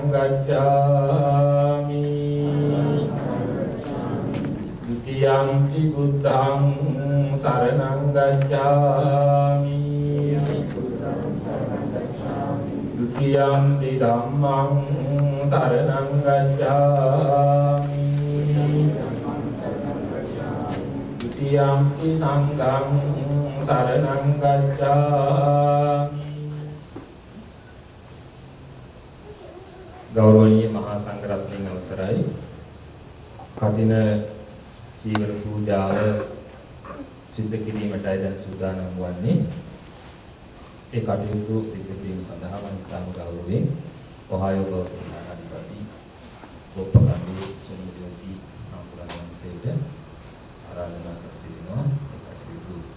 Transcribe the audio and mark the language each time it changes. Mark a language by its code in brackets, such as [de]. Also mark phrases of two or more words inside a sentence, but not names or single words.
[pi] ගච්ඡාමි ဒုတိယံ ති බුද්ධං සරණං ගච්ඡාමි ဒုတိယံ ති ධම්මං සරණං ගච්ඡාමි ဒုတိယံ ති සංඝං සරණං ගච්ඡාමි [si] ගෞරවනීය මහා සංඝරත්නයන් අවසරයි කදින ජීවන පූජාව සිද්ධ කිරීමටයි දැන් සූදානම් වන්නේ ඒ කටයුතු සිද්ධ කිරීම සඳහා මම ඉතාම ගෞරවයෙන් ඔහායෝ ප්‍රධානාධිපති ගෝපකන්දේ සුනිල්ජෝති අම්පුරන්සේට ආරාධනා කර සිටිනවා ඒ කටයුතු